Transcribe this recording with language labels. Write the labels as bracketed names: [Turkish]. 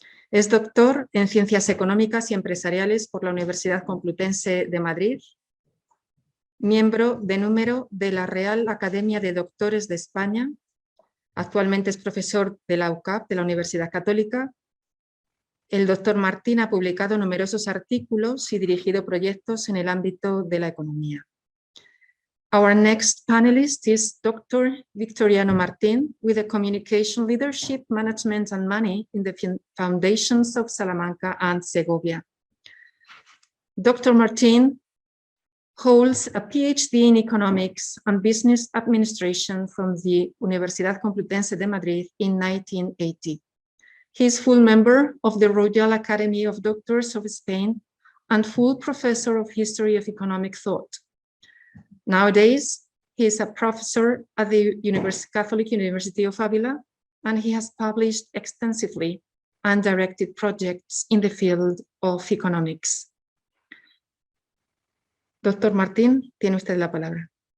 [Spanish] Es doctor en Ciencias Económicas y Empresariales por la Universidad Complutense de Madrid, miembro de número de la Real Academia de Doctores de España. Actualmente es profesor de la UCAP, de la Universidad Católica. El doctor Martín ha publicado numerosos artículos y dirigido proyectos en el ámbito de la economía. [English] Our next panelist is Dr. Victoriano Martín, with the Communication, Leadership, Management and Money in the Foundations of Salamanca and Segovia. Dr. Martín holds a PhD in Economics and Business Administration from the Universidad Complutense de Madrid in 1980. He is full member of the Royal Academy of Doctors of Spain and full professor of History of Economic Thought. Nowadays, he is a professor at the Catholic University of Avila, and he has published extensively and directed projects in the field of economics. [Spanish] Doctor Martín, tiene usted la palabra.